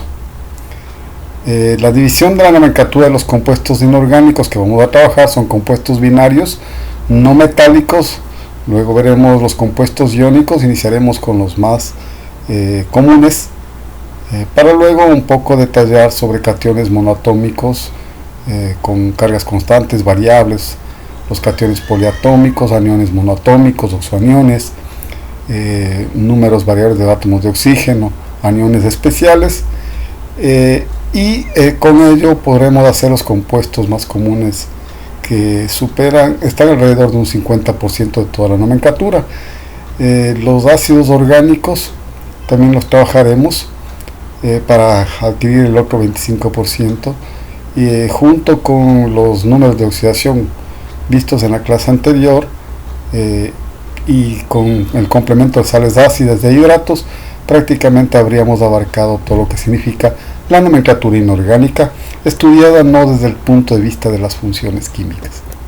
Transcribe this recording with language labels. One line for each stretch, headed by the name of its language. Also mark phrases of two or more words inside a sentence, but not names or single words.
Spanish: La división de la nomenclatura de los compuestos inorgánicos que vamos a trabajar son compuestos binarios no metálicos, luego veremos los compuestos iónicos, iniciaremos con los más comunes, para luego un poco detallar sobre cationes monoatómicos con cargas constantes, variables, los cationes poliatómicos, aniones monoatómicos, oxoaniones, números variables de átomos de oxígeno, aniones especiales, y con ello podremos hacer los compuestos más comunes que están alrededor de un 50% de toda la nomenclatura. Los ácidos orgánicos también los trabajaremos para adquirir el otro 25%, y junto con los números de oxidación vistos en la clase anterior, y con el complemento de sales ácidas de hidratos, prácticamente habríamos abarcado todo lo que significa la nomenclatura inorgánica, estudiada no desde el punto de vista de las funciones químicas.